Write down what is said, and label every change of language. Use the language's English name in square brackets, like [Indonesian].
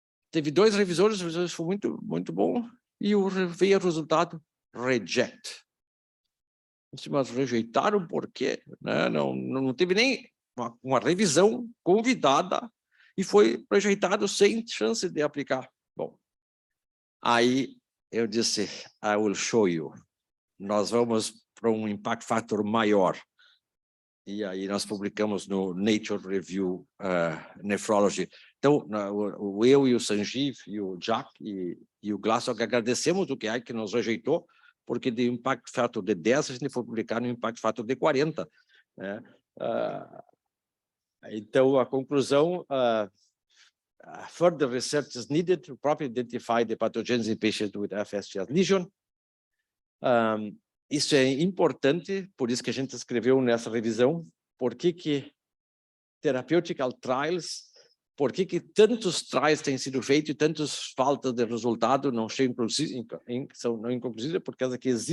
[Portuguese] Teve 2 revisores, os revisores foram muito bom, e veio o resultado reject. Mas rejeitaram por quê? Né? Não teve nem uma revisão convidada e foi rejeitado sem chance de aplicar. Bom, aí eu disse, [English] I will show you. [Portuguese] Nós vamos para um impact factor maior. E aí nós publicamos no Nature Review Nephrology. Então, eu e o Sanjeev, e o Jack e o Glassog agradecemos o que nos rejeitou, porque de impact factor de 10 a gente foi publicar no impact factor de 40. Né? Então, a conclusão, [English] further research is needed to properly identify the pathogens in patients with FSGS lesion. [Portuguese] Isso é importante, por isso que a gente escreveu nessa revisão, por que therapeutical trials, por que tantos trials têm sido feitos e tantas faltas de resultado não são inconclusivas, por causa que